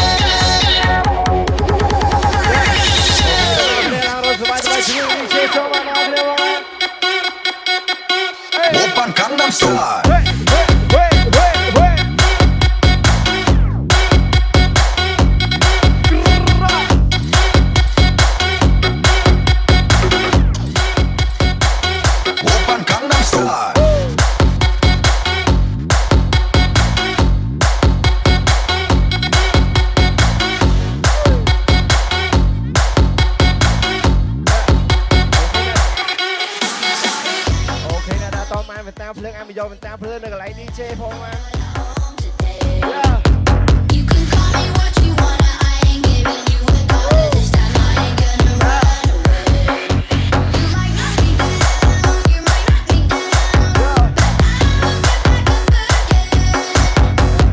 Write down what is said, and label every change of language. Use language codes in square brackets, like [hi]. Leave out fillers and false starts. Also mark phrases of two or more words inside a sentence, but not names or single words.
[ko] 오빤 강남스타일 오빤 강남스타일 [km] OK ណាស់តមកវិញតាភ្លើងអាមីយកវិញតាភ្លើងនៅកន្លែង DJ ផងមក [en] You can call me what you wanna, I ain't giving you a dollar this time. I ain't gonna run away. You might knock me down, you might knock me down, but I'll get back up again.